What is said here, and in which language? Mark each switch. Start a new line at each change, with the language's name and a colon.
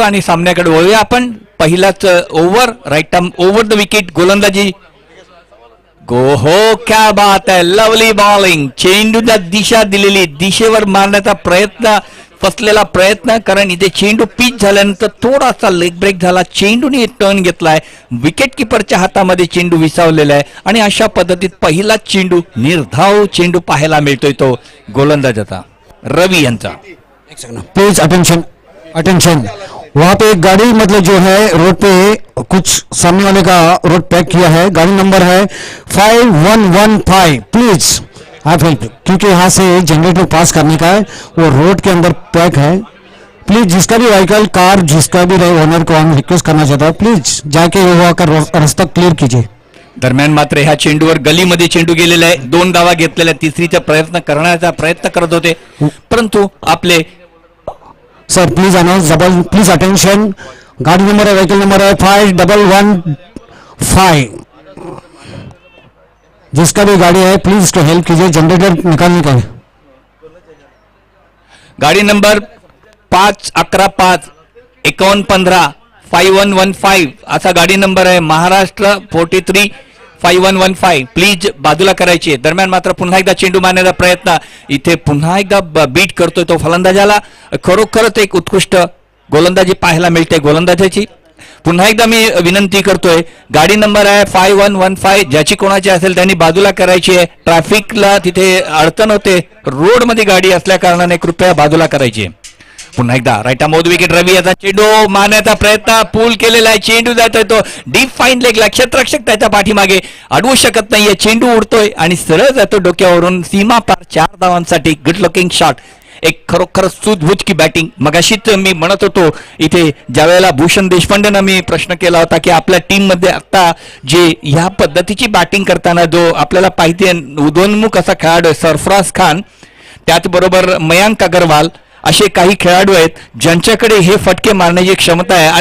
Marathi: आणि सामन्याकडे वळूया आपण। पहिलाच over right arm over the wicket गोलंदाजी गो हो
Hindi: क्या बात है,
Marathi: लवली बॉलिंग, चेंडूला दिशा दिलेली, दिशेवर मारण्याचा प्रयत्न, फसलेला प्रयत्न, कारण इथे चेंडू पिच झाल्यानंतर थोडासा लेग ब्रेक झाला, चेंडूने टर्न घेतलाय, विकेट किपरच्या हातामध्ये चेंडू विसावलेला आहे आणि अशा पद्धतीत पहिला चेंडू निर्धाव चेंडू पाहायला मिळतोय तो गोलंदाजाचा रवी यांचा।
English: please attention attention
Hindi: वहां पे एक गाड़ी मतलब जो है रोड पे कुछ सामने वाले का रोड पैक किया है, गाड़ी नंबर है 5115, प्लीज आप हेल्प, क्योंकि यहाँ से जनरेटर पास करने का है, वो रोड के अंदर पैक है। प्लीज जिसका भी व्हीकल कार जिसका भी रहे ओनर को हम रिक्वेस्ट करना चाहता हूँ, प्लीज जाके वहाँ का रास्ता क्लियर कीजिए।
Marathi: दरम्यान मात्र ह्या चेंडूवर गलीमध्ये चेंडू गेलेला आहे, 2 धावा घेतलेल्या, तिसरीचा प्रयत्न करण्याचा प्रयत्न करत होते, परंतु आपले
Hindi: sir please announce double, please attention, गाड़ी नंबर है, व्हीकल नंबर है 5115, जिसका भी गाड़ी है प्लीज इसको हेल्प कीजिए, जनरेटर निकालने का है।
Marathi: गाडी नंबर 511 5115 5115 असा गाडी नंबर आहे, महाराष्ट्र 43 5115, प्लीज बाजूला करायची. दरम्यान मात्र पुन्हा एकदा चेंडू मारण्याचा प्रयत्न, इथे पुन्हा एकदा बीट करतोय तो फलंदाजाला. खरोखरच एक उत्कृष्ट गोलंदाजी पाहायला मिळते गोलंदाजाची. पुन्हा एकदा मी विनंती करतोय, गाडी नंबर आहे 5115, ज्याची कोणाची असेल त्यांनी बाजूला करायची आहे. ट्रॅफिकला तिथे अडचण होते, रोडमध्ये गाडी असल्या कारणाने कृपया बाजूला करायची आहे. पुन्हा एकदा राईटा मौद विकेट, रवी याचा चेंडू मारण्याचा प्रयत्न, पूल केलेला आहे, चेंडू जातोय तो डीप फाईन लेगला, क्षेत्ररक्षक त्याच्या पाठीमागे अडवू शकत नाहीये, चेंडू उडतोय आणि सरळ जातो डोक्यावरून सीमा पार 4 धावांसाठी.
English: good looking shot,
Hindi: एक खरोखर सूझबूझ की बॅटिंग.
Marathi: मगाशीच मी म्हणत होतो इथे ज्या वेळेला भूषण देशपांडेंना मी प्रश्न केला होता की आपल्या टीम मध्ये आता जे ह्या पद्धतीची बॅटिंग करताना जो आपल्याला पाहिजे उदोन्मुख असा खेळाडू आहे सरफराज खान, त्याचबरोबर मयांक अग्रवाल, असे काही खेळाडू आहेत ज्यांच्याकडे हे फटके मारण्याची क्षमता आहे.